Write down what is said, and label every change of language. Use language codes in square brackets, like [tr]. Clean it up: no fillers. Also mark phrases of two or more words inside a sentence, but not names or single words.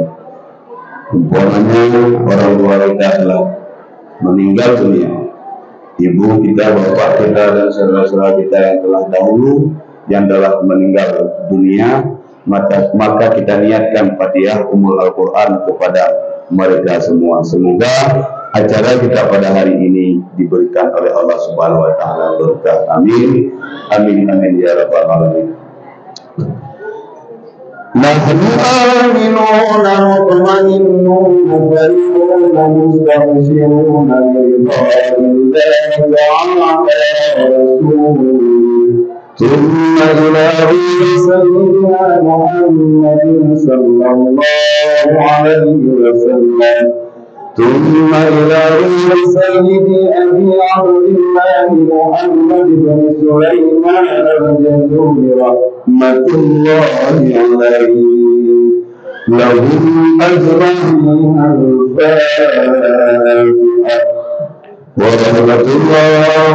[id] Umpamanya orang tua kita telah meninggal dunia, ibu kita, bapak kita, dan saudara-saudara kita yang telah dahulu yang telah meninggal dunia, maka kita niatkan Fatihah [ar] أم القرآن [id] kepada mereka semua. Semoga acara kita pada hari ini diberikan oleh Allah [ar] سبحانه وتعالى [id] berkah. [ar] آمين آمين آمين يا رب العالمين. نحن آمنون مطمئنون فرحون مستبشرون برضاء الله تعالى رسول. ثم إلى سيدنا محمد صلى الله عليه وسلم. ثم إلى سيد أبي عبد الله محمد بن سليمان الجزوري رحمة الله عليه لهم أجمعين الفاتحة ورحمة الله.